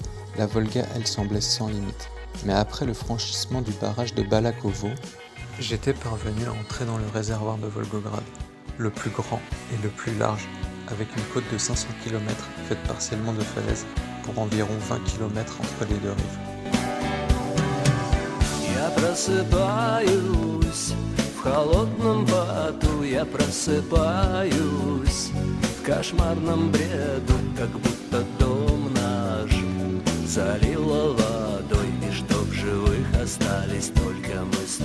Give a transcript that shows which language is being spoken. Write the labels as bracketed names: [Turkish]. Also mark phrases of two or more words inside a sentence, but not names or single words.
[French] La Volga, elle, semblait sans limite. Mais après le franchissement du barrage de Balakovo, j'étais parvenu à entrer dans le réservoir de Volgograd, le plus grand et le plus large, avec une côte de 500 km faite partiellement de falaises pour environ 20 km entre les deux rives. [Russian] Я просыпаюсь в холодном поту, я просыпаюсь в кошмарном бреду, как будто дом наш залило водой, и чтоб живых остались только мы с